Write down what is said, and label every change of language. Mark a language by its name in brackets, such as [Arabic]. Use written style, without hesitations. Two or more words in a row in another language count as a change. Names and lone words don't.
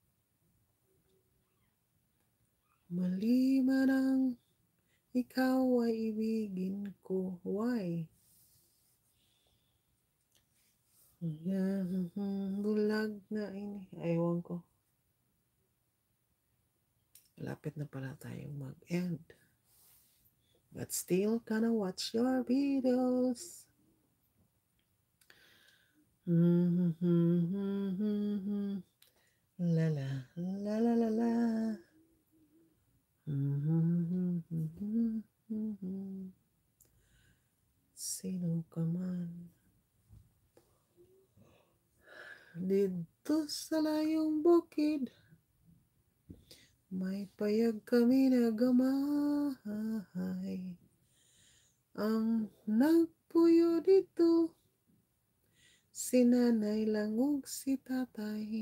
[Filipino] Mali man ang ikaw ay ibigin ko. Why? Bulag na ini. Ewan ko. Lapit na pala tayong mag-end. [English] But still gonna watch your videos. La la la la la la. [Filipino] Sino ka man. [Cebuano] Dito sa layong bukid, may payag kami na gamahay. Ang nagpuyo dito, si nanay lang ug si tatay.